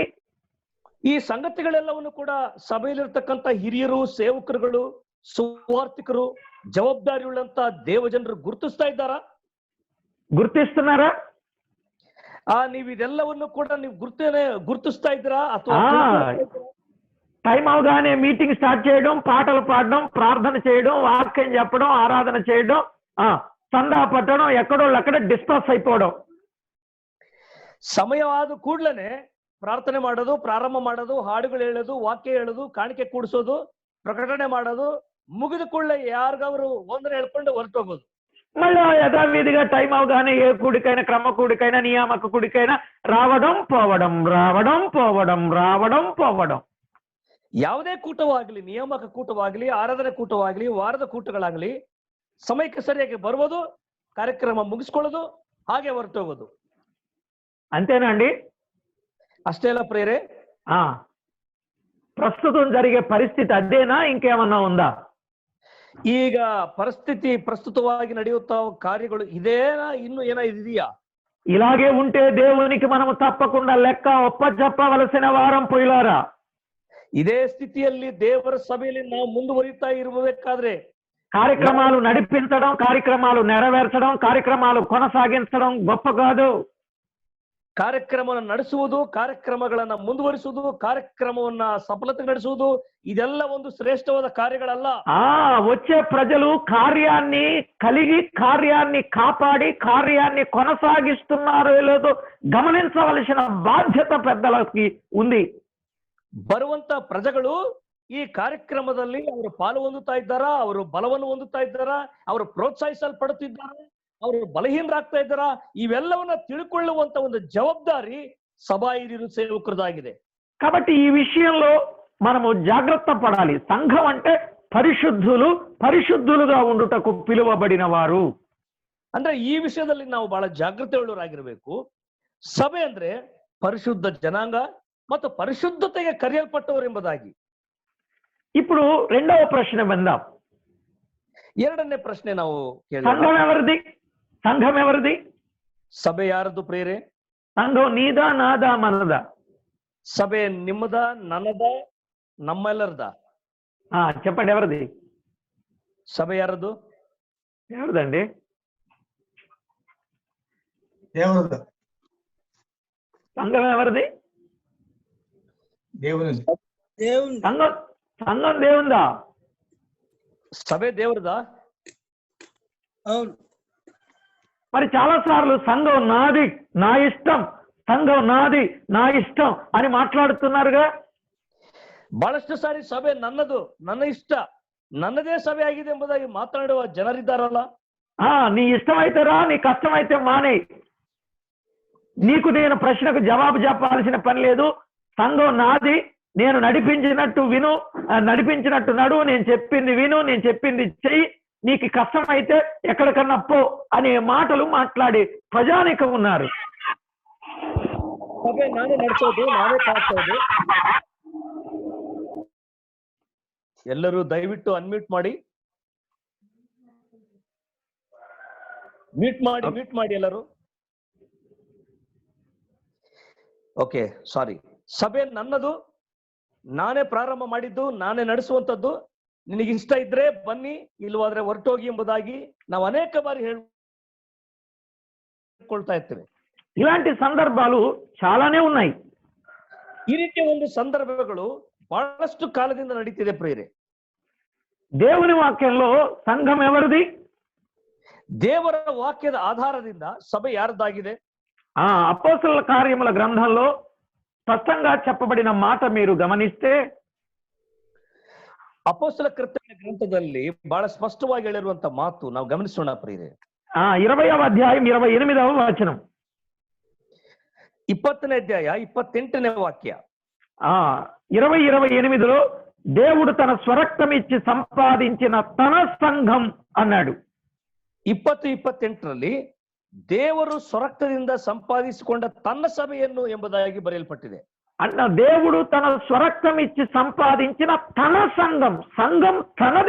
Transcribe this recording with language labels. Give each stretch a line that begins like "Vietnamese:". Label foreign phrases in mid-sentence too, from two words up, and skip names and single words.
Kannada: ಈ ಸಂಗತಿಗಳೆಲ್ಲವನ್ನು ಕೂಡ ಸಭೆಯಲ್ಲಿರ್ತಕ್ಕಂಥ ಹಿರಿಯರು, ಸೇವಕರುಗಳು, ಸುವಾರ್ಥಿಕರು, ಜವಾಬ್ದಾರಿಯುಳ್ಳಂತ ದೇವಜನರು ಗುರುತಿಸ್ತಾ ಇದ್ದಾರಾ?
Telugu: గుర్తిస్తున్నారా?
Kannada: ನೀವು ಇದೆಲ್ಲವನ್ನು ಕೂಡ ನೀವು ಗುರುತಿಸ್ತಾ ಇದ್ದೀರಾ? ಅಥವಾ
Telugu: టైం అవగానే
English: meeting start
Telugu: చేయడం, పాటలు పాడడం, ప్రార్థన చేయడం, వాక్యం చెప్పడం, ఆరాధన చేయడం, సందా పట్టడం, ఎక్కడోళ్ళు అక్కడ డిస్పర్స్ అయిపోవడం.
Kannada: ಸಮಯವಾದ ಕೂಡಲೇ ಪ್ರಾರ್ಥನೆ ಮಾಡೋದು, ಪ್ರಾರಂಭ ಮಾಡೋದು, ಹಾಡುಗಳು ಹೇಳೋದು, ವಾಕ್ಯ ಹೇಳೋದು, ಕಾಣಿಕೆ ಕೂಡಿಸೋದು, ಪ್ರಕಟಣೆ ಮಾಡೋದು, ಮುಗಿದ ಕೂಡಲೇ ಯಾರಿಗವರು ಒಂದರ ಹೇಳ್ಕೊಂಡು ಹೊರಟೋಗೋದು.
Telugu: మళ్ళీ యథావిధిగా టైం అవగానే ఏ కూడికైనా, క్రమ కూడికైనా, నియామక కూడికైనా రావడం పోవడం, రావడం పోవడం, రావడం పోవడం.
Kannada: ಯಾವುದೇ ಕೂಟವಾಗಲಿ, ನಿಯಾಮಕ ಕೂಟವಾಗಲಿ, ಆರಾಧನೆ ಕೂಟವಾಗಲಿ, ವಾರದ ಕೂಟಗಳಾಗಲಿ, ಸಮಯಕ್ಕೆ ಸರಿಯಾಗಿ ಬರುವುದು, ಕಾರ್ಯಕ್ರಮ ಮುಗಿಸ್ಕೊಳ್ಳೋದು, ಹಾಗೆ ಹೊರಟೋಗೋದು.
Telugu: అంతేనా అండి?
Kannada: ಅಷ್ಟೇ ಅಲ್ಲ ಪ್ರೇರೆ?
Telugu: ప్రస్తుతం జరిగే పరిస్థితి అదేనా, ఇంకేమన్నా ఉందా?
Kannada: ಈಗ ಪರಿಸ್ಥಿತಿ ಪ್ರಸ್ತುತವಾಗಿ ನಡೆಯುತ್ತಾ ಕಾರ್ಯಗಳು ಇದೇನಾ, ಇನ್ನು ಏನೋ ಇದೆಯಾ?
Telugu: ఇలాగే ఉంటే దేవునికి మనము తప్పకుండా లెక్క ఒప్పచెప్పవలసిన వారం పొయ్యిలారా.
Kannada: ಇದೇ ಸ್ಥಿತಿಯಲ್ಲಿ ದೇವರ ಸಭೆಯಲ್ಲಿ ನಾವು ಮುಂದುವರಿತಾ ಇರಬೇಕಾದ್ರೆ
Telugu: కార్యక్రమాలు నడిపించడం, కార్యక్రమాలు నెరవేర్చడం, కార్యక్రమాలు కొనసాగించడం గొప్ప కాదు.
Kannada: ಕಾರ್ಯಕ್ರಮವನ್ನು ನಡೆಸುವುದು, ಕಾರ್ಯಕ್ರಮಗಳನ್ನ ಮುಂದುವರಿಸುವುದು, ಕಾರ್ಯಕ್ರಮವನ್ನ ಸಫಲತೆ ನಡೆಸುವುದು, ಇದೆಲ್ಲ ಒಂದು ಶ್ರೇಷ್ಠವಾದ ಕಾರ್ಯಗಳಲ್ಲ.
Telugu: వచ్చే ప్రజలు కార్యాన్ని కలిగి, కార్యాన్ని కాపాడి, కార్యాన్ని కొనసాగిస్తున్నారో లేదో గమనించవలసిన బాధ్యత పెద్దలకి ఉంది.
Kannada: ಬರುವಂತ ಪ್ರಜೆಗಳು ಈ ಕಾರ್ಯಕ್ರಮದಲ್ಲಿ ಅವರು ಪಾಲು ಹೊಂದುತ್ತಾ ಇದ್ದಾರಾ, ಅವರು ಬಲವನ್ನು ಹೊಂದುತ್ತಾ ಇದ್ದಾರಾ, ಅವರು ಪ್ರೋತ್ಸಾಹಿಸಲ್ಪಡುತ್ತಿದ್ದಾರೆ, ಅವರು ಬಲಹೀನರಾಗ್ತಾ ಇದ್ದಾರಾ, ಇವೆಲ್ಲವನ್ನ ತಿಳ್ಕೊಳ್ಳುವಂತ ಒಂದು ಜವಾಬ್ದಾರಿ ಸಭಾ ಹಿರಿಯರು, ಸೇವಕರದಾಗಿದೆ.
Telugu: కాబట్టి ఈ విషయంలో మనము జాగ్రత్త పడాలి. సంఘం అంటే పరిశుద్ధులు, పరిశుద్ధులుగా ఉండుటకు పిలువబడిన వారు.
Kannada: ಅಂದ್ರೆ ಈ ವಿಷಯದಲ್ಲಿ ನಾವು ಬಹಳ ಜಾಗೃತಿ ಉಳ್ಳವರಾಗಿರ್ಬೇಕು. ಸಭೆ ಅಂದ್ರೆ ಪರಿಶುದ್ಧ ಜನಾಂಗ ಮತ್ತು ಪರಿಶುದ್ಧತೆಗೆ ಕರೆಯಲ್ಪಟ್ಟವರು ಎಂಬುದಾಗಿ.
Telugu: ఇప్పుడు రెండవ ప్రశ్న విందాం.
Kannada: ಎರಡನೇ ಪ್ರಶ್ನೆ ನಾವು
Telugu: సంఘం ఎవరిది? సంఘం ఎవరిది?
Kannada: ಸಭೆ ಯಾರದು ಪ್ರೇರೆ?
Telugu: సంఘం నీదా, నాదా, మనదా?
Kannada: ಸಭೆ ನಿಮ್ಮದ, ನನ್ನದ, ನಮ್ಮೆಲ್ಲರದ?
Telugu: చెప్పండి, ఎవరిది
Kannada: సభೆ? ಯಾರದು?
Telugu: ఎవరిదండి? దేవుడు. సంఘం ఎవరిది? దేవుడు. సంఘం దేవుందా? సభೆ దేవుడిదా? అవును. మరి చాలా సార్లు సంఘం నాది, నా ఇష్టం, సంఘం నాది, నా ఇష్టం అని మాట్లాడుతున్నారుగా.
Kannada: ಬಹಳಷ್ಟು ಸಾರಿ ಸಭೆ ನನ್ನದು, ನನ್ನ ಇಷ್ಟ, ನನ್ನದೇ ಸಭೆ ಆಗಿದೆ ಎಂಬುದಾಗಿ ಮಾತನಾಡುವ ಜನರಿದ್ದಾರಲ್ಲ.
Telugu: నీ ఇష్టమైతే రా, నీ కష్టమైతే మానే. నీకు నేను ప్రశ్నకు జవాబు చెప్పాల్సిన పని లేదు. సంఘం నాది, నేను నడిపించినట్టు విను, నడిపించినట్టు నడువు, నేను చెప్పింది విను, నేను చెప్పింది చెయ్యి, నీకు కష్టమైతే ఎక్కడికన్నా పో అనే మాటలు మాట్లాడే ప్రజానికం ఉన్నారు.
Kannada: ನಾನೇ ನಡೆಸೋದು, ನಾನೇ ಕಾಸೋದು. ಎಲ್ಲರೂ ದಯವಿಟ್ಟು ಅನ್ಮ್ಯೂಟ್ ಮಾಡಿ, ಮ್ಯೂಟ್ ಮಾಡಿ ಎಲ್ಲರೂ.
English: okay, sorry.
Kannada: ಸಭೆ ನನ್ನದು, ನಾನೇ ಪ್ರಾರಂಭ ಮಾಡಿದ್ದು, ನಾನೇ ನಡೆಸುವಂತದ್ದು. ನಿನಗೆ ಇಷ್ಟ ಇದ್ರೆ ಬನ್ನಿ, ಇಲ್ವಾದ್ರೆ ಹೊರಟೋಗಿ ಎಂಬುದಾಗಿ ನಾವು ಅನೇಕ ಬಾರಿ ಹೇಳ್ಕೊಳ್ತಾ ಇರ್ತೇವೆ.
Telugu: ఇలాంటి సందర్భాలు చాలానే ఉన్నాయి.
Kannada: ಈ ರೀತಿಯ ಒಂದು ಸಂದರ್ಭಗಳು ಬಹಳಷ್ಟು ಕಾಲದಿಂದ ನಡೀತಿದೆ ಪ್ರಿಯರೇ.
Telugu: దేవుని వాక్యంలో సంఘం ఎవరిది?
Kannada: ದೇವರ ವಾಕ್ಯದ ಆಧಾರದಿಂದ ಸಭೆ ಯಾರದಾಗಿದೆ?
Telugu: అపోస్తలుల కార్యముల గ్రంథంలో స్పష్టంగా చెప్పబడిన మాట మీరు గమనిస్తే,
Kannada: ಅಪೊಸ್ತಲ ಕೃತ್ಯಗಳ ಗ್ರಂಥದಲ್ಲಿ ಬಹಳ ಸ್ಪಷ್ಟವಾಗಿ ಹೇಳಿರುವಂತ ಮಾತು ನಾವು ಗಮನಿಸೋಣ ಪ್ರಿಯರೇ.
Telugu: 20వ అధ్యాయం 28వ వచనం,
Kannada: 20ನೇ ಅಧ್ಯಾಯ 28ನೇ ವಾಕ್ಯ.
Telugu: 20:28లో దేవుడు తన స్వరక్తం ఇచ్చి సంపాదించిన తన సంఘం అన్నాడు.
Kannada: 20:28ರಲ್ಲಿ ದೇವರು ಸ್ವರಕ್ತದಿಂದ ಸಂಪಾದಿಸಿಕೊಂಡ ತನ್ನ ಸಭೆಯನ್ನು ಎಂಬುದಾಗಿ ಬರೆಯಲ್ಪಟ್ಟಿದೆ.
Telugu: అన్న దేవుడు తన స్వరక్తం ఇచ్చి సంపాదించిన తన సంఘం, సంఘం తనది.